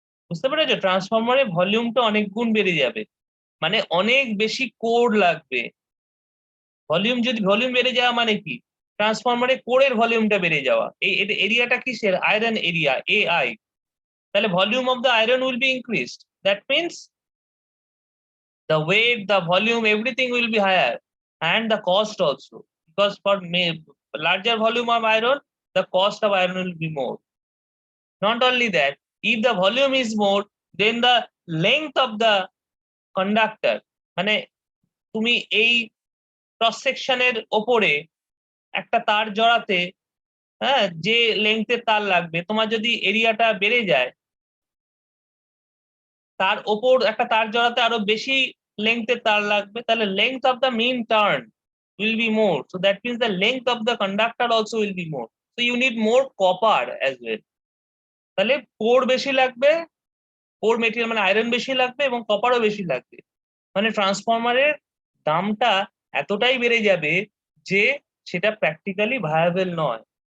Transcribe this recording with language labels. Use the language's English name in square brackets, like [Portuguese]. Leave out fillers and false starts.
[Bangla] বুঝতে পেরেছো? ট্রান্সফরমারের ভলিউমটা অনেক গুণ বেড়ে যাবে, মানে অনেক বেশি কোর লাগবে। ভলিউম বেড়ে যাওয়া মানে কি? ট্রান্সফরমারের কোরের ভলিউমটা বেড়ে যাওয়া। এই এরিয়াটা কিসের? Iron area, AI। তাহলে [English] Volume of the iron will be increased. That means the weight, the volume, everything will be higher, and the cost also, because for larger volume of iron, the cost of iron will be more. Not only that, if the volume is more, then the length of the conductor, [Bangla] মানে তুমি এই cross সেকশনের ওপরে একটা তার জড়াতে, হ্যাঁ, যে লেংথের তার লাগবে, তোমার যদি এরিয়াটা বেড়ে যায়, তার ওপর একটা তার জড়াতে আরো বেশি লেংথের তার লাগবে, তাহলে [English] Length of the main turn will be more, so that means the length of the conductor also will be more, so you need more copper as well. [Bangla] তাহলে কোর বেশি লাগবে, কোর মেটেরিয়াল মানে আয়রন বেশি লাগবে এবং কপারও বেশি লাগবে। মানে ট্রান্সফরমারের দামটা এতটাই বেড়ে যাবে যে সেটা প্র্যাকটিক্যালি ভায়াবল নয়।